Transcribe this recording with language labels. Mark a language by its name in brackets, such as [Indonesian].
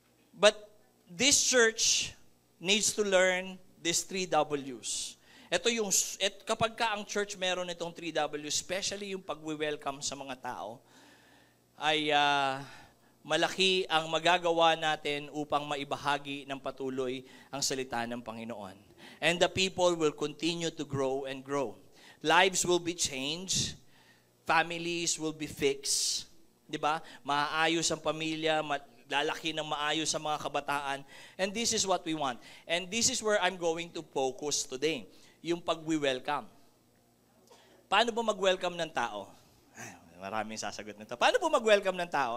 [English] But this church needs to learn these 3 W's. [Filipino] Kapag ang church meron itong 3 W's, especially yung pag-welcome sa mga tao, ay malaki ang magagawa natin upang maibahagi ng patuloy ang salita ng Panginoon. [English] And the people will continue to grow and grow. Lives will be changed. Families will be fixed. [Filipino] 'Di ba? Maayos ang pamilya, lalaki ng maayos sa mga kabataan. [English] And this is what we want. And this is where I'm going to focus today. [Filipino] Yung pag-welcome. Paano po mag-welcome ng tao? Ay, maraming sasagot nito. Paano po mag-welcome ng tao?